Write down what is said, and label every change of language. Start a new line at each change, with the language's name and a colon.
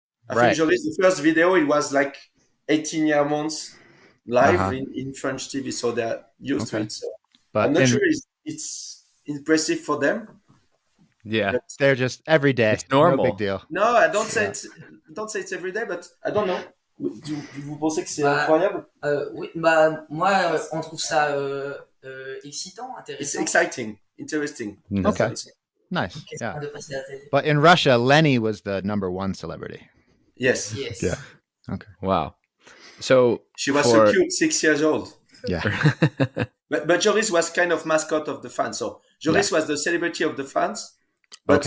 English: I think Joris, the first video, it was like 18 months live in French TV, so they're used to it. So but I'm not sure it's impressive for them, Yeah. They're just every day. It's normal. No big deal. No, I don't say it's every day, but I don't know.
French: Vous pensez que c'est incroyable? Oui, bah moi on trouve ça excitant,
English: It's
French: intéressant.
English: exciting, interesting. Mhm. Okay. That's what Nice. Question Yeah.
French: de passer à la télé.
English: But in Russia, Lennie was the number one celebrity. Yes. Yes. Yeah. Okay. Wow. So She was so cute, 6 years old. Yeah. But Joris was kind of mascot of the fans. So Joris was the celebrity of the fans, but